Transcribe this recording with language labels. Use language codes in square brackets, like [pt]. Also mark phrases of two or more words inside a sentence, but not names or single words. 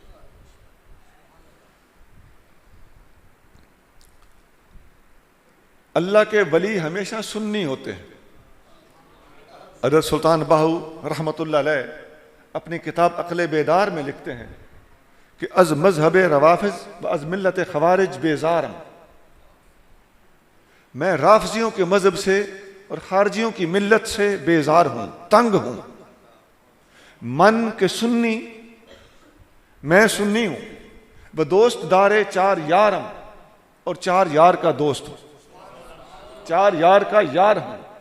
[ur] اللہ کے ولی ہمیشہ سنی ہوتے ہیں. حضرت سلطان باہو [ar] رحمۃ اللہ علیہ [ur] اپنی کتاب عقل بیدار میں لکھتے ہیں کہ [fa] از مذہب روافض و از ملت خوارج بیزارم، [ur] میں رافضیوں کے مذہب سے اور خارجیوں کی ملت سے بیزار ہوں، تنگ ہوں. [fa] من کے سنی، [ur] میں سنی ہوں، [fa] وہ دوست دارے 4 یارم، [ur] اور 4 یار کا دوست ہوں، 4 یار کا یار ہوں.